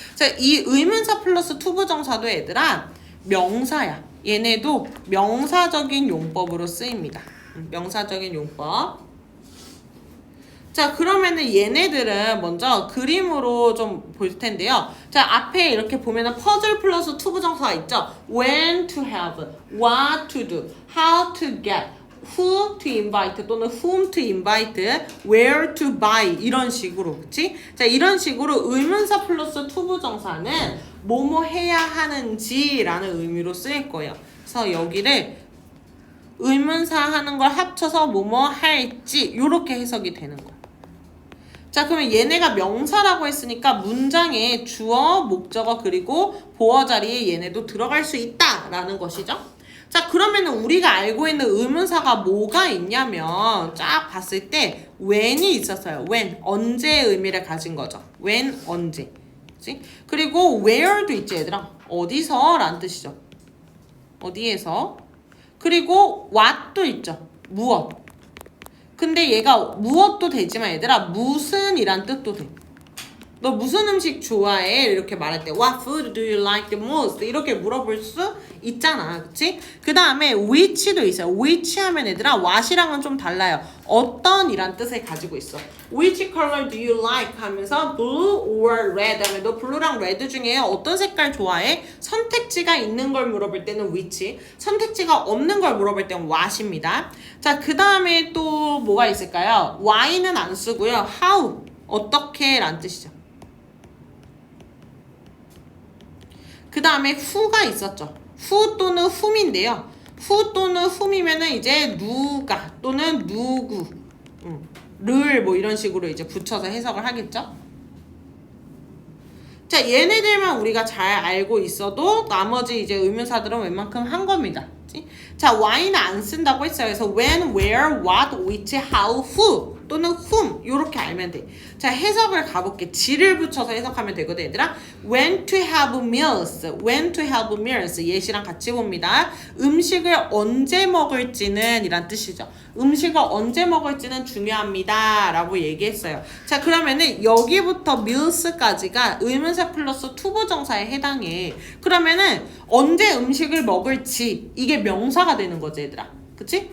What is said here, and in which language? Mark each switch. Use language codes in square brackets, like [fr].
[ko] 자, 이 의문사 플러스 투부정사도 얘들아 명사야. 얘네도 명사적인 용법으로 쓰입니다. 명사적인 용법. 자, 그러면은 얘네들은 먼저 그림으로 좀 볼 텐데요. 자, 앞에 이렇게 보면은 퍼즐 플러스 투부정사가 있죠. [en] When to have, what to do, how to get, who to invite 또는 whom to invite, where to buy [ko] 이런 식으로, 그치? 자, 이런 식으로 의문사 플러스 투부정사는 뭐뭐 해야 하는지라는 의미로 쓰일 거예요. 그래서 여기를 의문사 하는 걸 합쳐서 뭐뭐 할지 이렇게 해석이 되는 거예요. 자, 그러면 얘네가 명사라고 했으니까 문장에 주어, 목적어 그리고 보어 자리에 얘네도 들어갈 수 있다라는 것이죠. 자, 그러면은 우리가 알고 있는 의문사가 뭐가 있냐면 쫙 봤을 때 when이 있었어요. when, 언제의 의미를 가진 거죠. when, 언제. 그치? 그리고 where도 있지 얘들아. 어디서 라는 뜻이죠. 어디에서. 그리고 what도 있죠. 무엇. 근데 얘가 무엇도 되지만 얘들아 무슨 이란 뜻도 돼. 너 무슨 음식 좋아해? [en] 이렇게 말할 때 What food do you like the most? [ko] 이렇게 물어볼 수 있잖아. 그치? 그 다음에 which도 있어요. which 하면 얘들아 what이랑은 좀 달라요. 어떤 이란 뜻을 가지고 있어. [en] Which color do you like? [ko] 하면서 blue or red 하면 너 blue랑 red 중에 어떤 색깔 좋아해? 선택지가 있는 걸 물어볼 때는 which, 선택지가 없는 걸 물어볼 때는 what입니다. 자, 그 다음에 또 뭐가 있을까요? why는 안 쓰고요. how, 어떻게 라는 뜻이죠. 그 다음에 who가 있었죠. who 또는 whom인데요. who 또는 whom이면은 이제 누가 또는 누구, 를 뭐 이런 식으로 이제 붙여서 해석을 하겠죠. 자, 얘네들만 우리가 잘 알고 있어도 나머지 이제 의문사들은 웬만큼 한 겁니다. 자, why는 안 쓴다고 했어요. 그래서 when, where, what, which, how, who 또는 whom 이렇게 알면 돼. 자, 해석을 가볼게. 지를 붙여서 해석하면 되거든 얘들아. [en] When to have meals, when to have meals [ko] 예시랑 같이 봅니다. 음식을 언제 먹을지는 이란 뜻이죠. 음식을 언제 먹을지는 중요합니다 라고 얘기했어요. 자, 그러면은 여기부터 meals까지가 의문사 플러스 투부정사에 해당해. 그러면은 언제 음식을 먹을지 이게 명사가 되는 거지 얘들아. 그치?